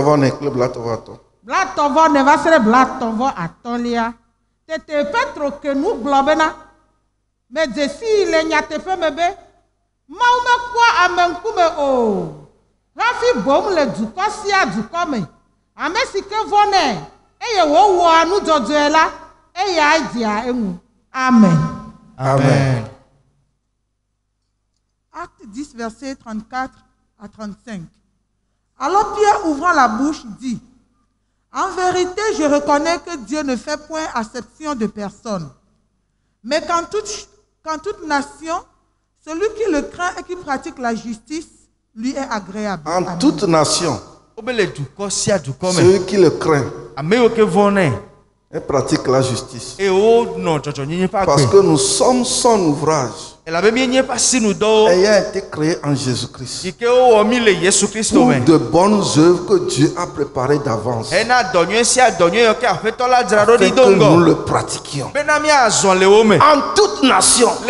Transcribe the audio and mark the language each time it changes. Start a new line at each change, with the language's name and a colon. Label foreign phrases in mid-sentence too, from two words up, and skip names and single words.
Ewe: Blatɔ vɔ ne va se ɖe blatɔ vɔ atɔ̃lia. Tete Petro ke nu gblɔ bena medze si le nyateƒe me be Mawu mekpɔa ame ŋkume o. Hafi bom le dukɔ sia dukɔ me. Ame si ke vɔnɛ eye wòwɔa nudzɔdzɔe la eya dzia eŋu. Amen. Amen.
French: Acte 10, versets 34 à 35. Alors Pierre, ouvrant la bouche, dit, en vérité, je reconnais que Dieu ne fait point acception de personne, mais qu'en toute nation, celui qui le craint et qui pratique la justice lui est agréable. En Amen. toute nation,
Ewe: Obele dukɔ sia dukɔ me.
French: celui qui le craint
Ewe: Ame yiwo ke vɔnɛ.
French: et pratique la justice.
Ewe: Eye wonɔ dzɔdzɔnyenye ƒe
French: Parce
Ewe: agbe.
French: que nous sommes son ouvrage, ayant été créés en Jésus-Christ Pour de bonnes œuvres que Dieu a préparées d'avance afin que nous le pratiquions en toute nation.